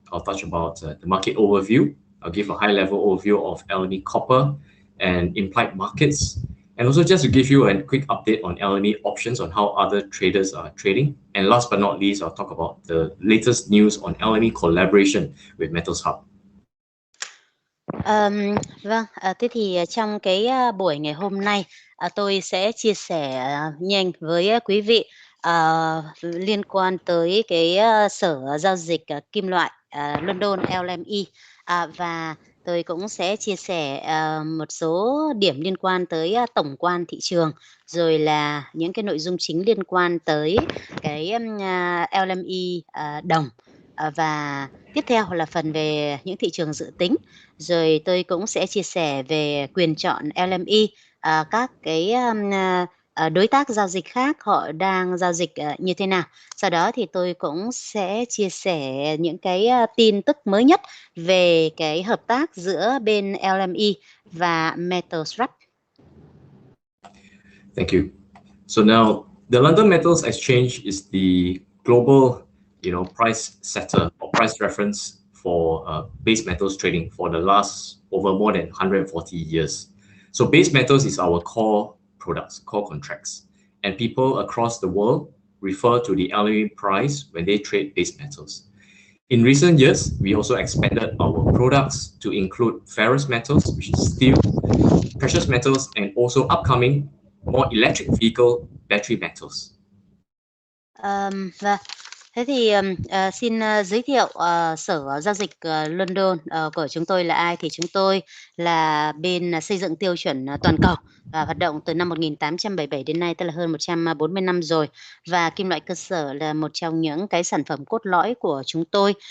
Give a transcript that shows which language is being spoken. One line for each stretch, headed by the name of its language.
English: I'll touch about the market overview. I'll give a high-level overview of LME copper and implied markets, and also just to give you a quick update on LME options on how other traders are trading. And last but not least, I'll talk about the latest news on LME collaboration with Metals Hub.
Vietnamese: Vâng, thế thì trong cái buổi ngày hôm nay tôi sẽ chia sẻ nhanh với quý vị liên quan tới cái Sở Giao dịch Kim loại London LME, và tôi cũng sẽ chia sẻ một số điểm liên quan tới tổng quan thị trường, rồi là những cái nội dung chính liên quan tới cái LME đồng, và tiếp theo là phần về những thị trường dự tính. Rồi tôi cũng sẽ chia sẻ về quyền chọn LME, các cái đối tác giao dịch khác họ đang giao dịch như thế nào. Sau đó thì tôi cũng sẽ chia sẻ những cái tin tức mới nhất về cái hợp tác giữa bên LME và MetalSwap.
English: Thank you. So now, the London Metals Exchange is the global, price setter or price reference for base metals trading for the last over more than 140 years. So base metals is our core products, core contracts, and people across the world refer to the LME price when they trade base metals. In recent years, we also expanded our products to include ferrous metals, which is steel, precious metals, and also upcoming more electric vehicle battery metals.
Vietnamese: Và thế thì xin giới thiệu Sở Giao dịch London của chúng tôi là ai. Thì chúng tôi là bên xây dựng tiêu chuẩn toàn cầu và hoạt động từ năm 1877 đến nay, tức là hơn 140 năm rồi. Và kim loại cơ sở là một trong những cái sản phẩm cốt lõi của chúng tôi.